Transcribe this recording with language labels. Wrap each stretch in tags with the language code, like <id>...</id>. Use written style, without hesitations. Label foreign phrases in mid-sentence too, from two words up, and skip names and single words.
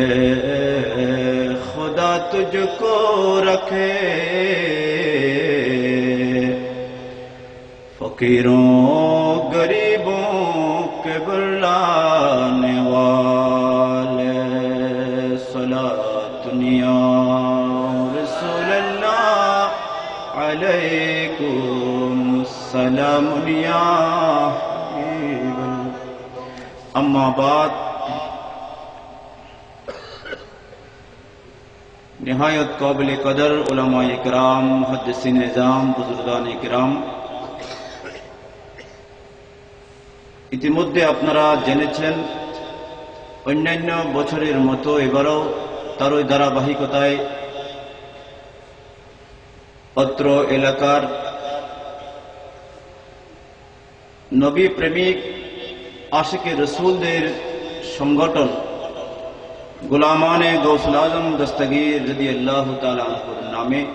<ur>خدا تجھ کو رکھے فقیروں غریبوں کے بلانے والے</ur> <ar>صلاۃ یا رسول اللہ علیکم سلام یا حبیب اللہ۔ اما بعد،</ar> <ur>نہایت قابل قدر علماء کرام، محدثین نظام، بزرگان کرام،</ur> <bn>ইতিমধ্যে আপনারা জেনেছেন অন্যান্য বছরের মতো এবারও তারই ধারাবাহিকতায় অত্র এলাকার নবী প্রেমিক আশিকে রসুলদের সংগঠন গোলামানে গৌসুল আজম দস্তগীর রাদিয়াল্লাহু তাআলা আনহুর নামে</bn>